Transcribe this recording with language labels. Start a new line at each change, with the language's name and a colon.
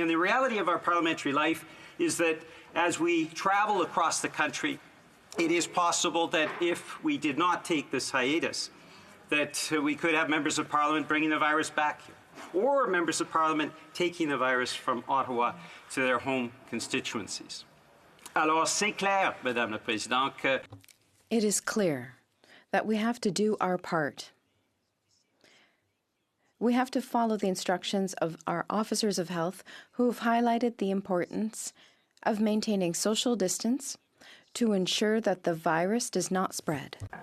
English: And the reality of our parliamentary life is that as we travel across the country, it is possible that if we did not take this hiatus, that we could have members of Parliament bringing the virus back here, or members of Parliament taking the virus from Ottawa to their home constituencies.
French: Alors, c'est clair, Madame la Présidente, que...
English: It is clear that we have to do our part. We have to follow the instructions of our officers of health who have highlighted the importance of maintaining social distance to ensure that the virus does not spread.